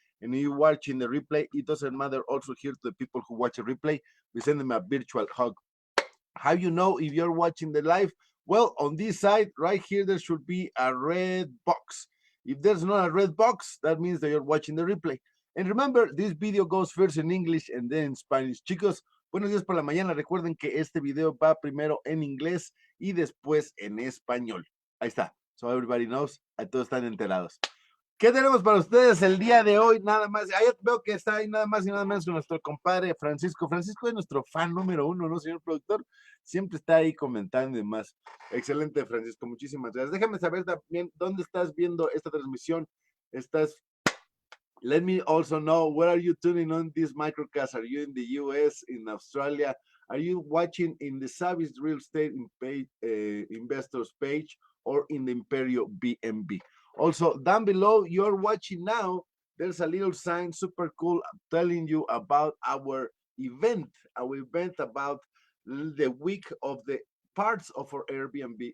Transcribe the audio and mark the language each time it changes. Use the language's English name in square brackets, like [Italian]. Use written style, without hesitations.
[English] And if you're watching the replay, it doesn't matter. Also, here to the people who watch a replay, we send them a virtual hug. How you know if you're watching the live? Well, on this side right here, there should be a red box. If there's not a red box, that means that you're watching the replay. And remember, this video goes first in English and then in Spanish. [Spanish] Chicos, buenos días por la mañana. Recuerden que este video va primero en inglés y después en español. Ahí está. [English] So everybody knows. [Spanish] Todos están enterados. ¿Qué tenemos para ustedes el día de hoy? Nada más, ahí veo que está ahí nada más y nada menos con nuestro compadre Francisco. Francisco es nuestro fan número 1, ¿no, señor productor? Siempre está ahí comentando y demás. Excelente, Francisco, muchísimas gracias. Déjame saber también dónde estás viendo esta transmisión. [English] Let me also know, where are you tuning on this microcast? Are you in the US, in Australia? Are you watching in the Savage Real Estate Investors page or in the Imperiobnb? Also, down below, you're watching now, there's a little sign, super cool, telling you about our event about the week of the parts of our Airbnb.